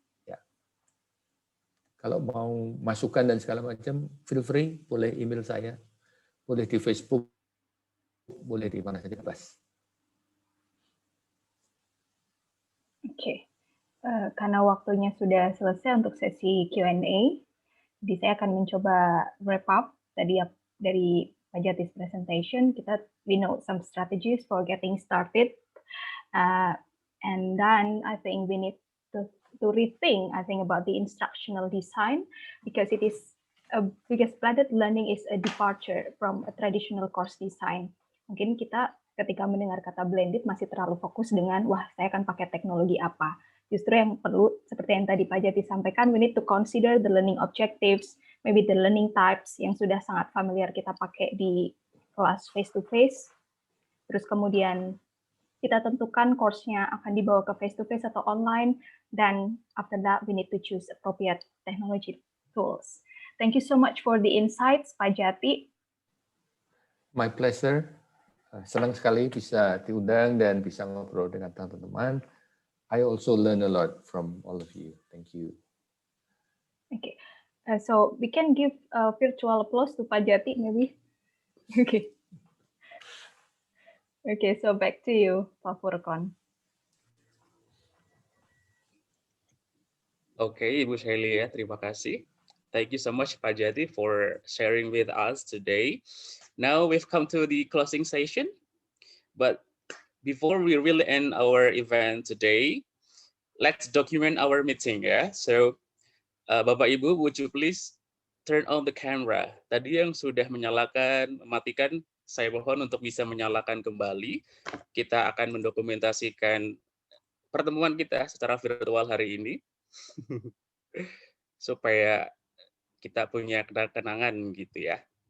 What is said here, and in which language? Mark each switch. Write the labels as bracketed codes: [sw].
[id] Ya. Kalau mau masukan dan segala macam, [en] feel free, [id] boleh email saya, boleh di Facebook, boleh di mana saja, bebas. Oke, karena waktunya sudah selesai untuk sesi Q&A, jadi saya akan mencoba [en] wrap up [id] tadi dari Pak Jati's presentation. [en] We know some strategies for getting started, and then I think we need to rethink, about the instructional design, because because blended learning is a departure from a traditional course design. [id] Mungkin kita ketika mendengar kata blended masih terlalu fokus dengan, wah saya akan pakai teknologi apa. Justru yang perlu, seperti yang tadi Pak Jati sampaikan, [en] we need to consider the learning objectives, maybe the learning types [id] yang sudah sangat familiar kita pakai di kelas face-to-face. Terus kemudian kita tentukan course-nya akan dibawa ke face-to-face atau online, dan [en] after that we need to choose appropriate technology tools. Thank you so much for the insights, Pak Jati. My pleasure. [id] Senang sekali bisa diundang dan bisa ngobrol dengan teman-teman. [en] I also learn a lot from all of you. Thank you. Okay, so we can give a virtual applause to Pak Jati, maybe. Okay. Okay, so back to you, Pak Furqon. [id] Okay, Ibu Shelia, terima kasih. [en] Thank you so much, Pak Jati, for sharing with us today. Now we've come to the closing session, but before we really end our event today, let's document our meeting ya. So, Bapak Ibu, would you please turn on the camera? [id] Tadi yang sudah menyalakan, mematikan, saya mohon untuk bisa menyalakan kembali. Kita akan mendokumentasikan pertemuan kita secara virtual hari ini, supaya kita punya kenangan gitu ya.